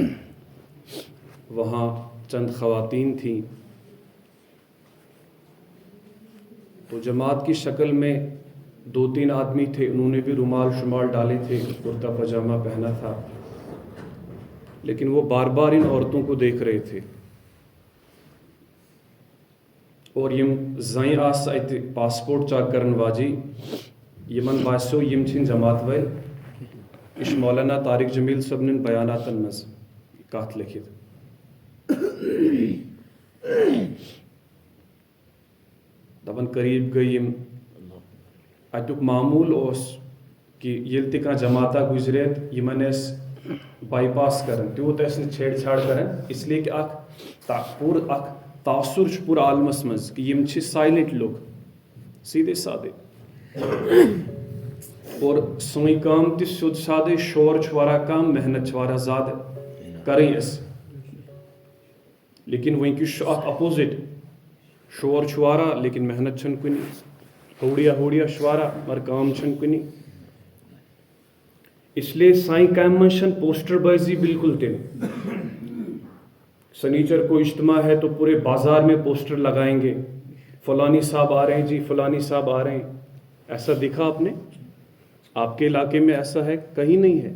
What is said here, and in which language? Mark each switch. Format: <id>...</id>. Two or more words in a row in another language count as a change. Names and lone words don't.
<ur>وہاں چند خواتین تھیں، تو جماعت کی شکل میں 2-3 آدمی تھے، انہوں نے بھی رومال شمال ڈالے تھے، کرتا پاجامہ پہنا تھا، لیکن وہ بار بار ان عورتوں کو دیکھ رہے تھے.</ur> <ks>اور یم زائیں آس اتہ</ks> <en>passport check</en> <ks>کرن واجی یمن باسیو یم چھن جماعت ول. یہ مولانا طارق جمیل صبن بیاناتن مز کات لکھت. دپن قریب گئی یم اتیک معمول اس کہ یل تہ کانٛہہ جماعتہ گزریت یمن اس بائی پاس کرن، تیوت اس نہ چھیڑ چھاڑ کرن،</ks> <ur>اس لیے کہ</ur> <ks>پور تاثر پورا عالمس مز کہ یم چھ سائلنٹ لوگ،</ks> <ur>سیدھے سادے.</ur> <ks>اور سوئی کام تہ سیود سادے، شور چھ واریاہ کم، محنت چھ واریاہ زیادہ کریں اس. لیکن ونکس اپوزٹ، شور چھ واریاہ لیکن محنت چھن کنی، ہوڑیا شوارا مگر کام چھن کنی. اس لیے سائیں کام من چھن پوسٹر بازی بالکل تہ.</ks> <ur>سنیچر کو اجتماع ہے تو پورے بازار میں پوسٹر لگائیں گے، فلانی صاحب آ رہے ہیں جی، فلانی صاحب آ رہے ہیں. ایسا دیکھا آپ نے؟ آپ کے علاقے میں ایسا ہے؟ کہیں نہیں ہے.</ur>